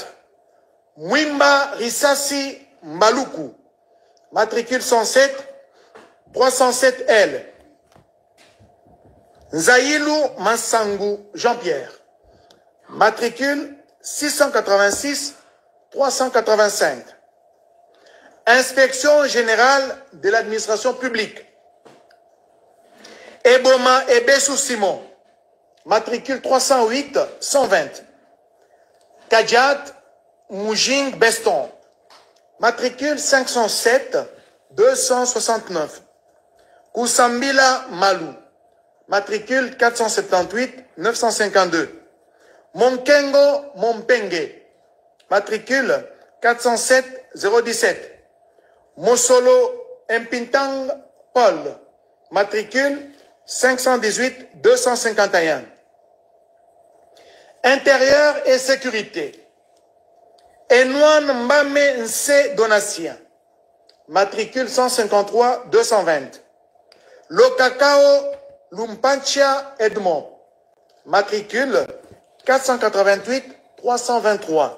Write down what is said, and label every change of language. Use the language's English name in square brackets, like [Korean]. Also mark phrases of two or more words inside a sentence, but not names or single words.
[French] Mwimba Risasi Maluku, matricule 107 307L. Nzaïlou Mansangu Jean-Pierre, matricule 686 385. Inspection générale de l'administration publique. Eboma Ebessou Simon, matricule 308 120. Kajat Moujing Beston, matricule 507 269. Kusambila Malou, matricule 478 952. Monkengo Mompenge, matricule 407 017. Mosolo Mpintang Paul, matricule 518 251. Intérieur et sécurité. Enouan Mbame Nse Donatien, matricule 153 220. Lokakao Lumpancha Edmond, matricule 488 323.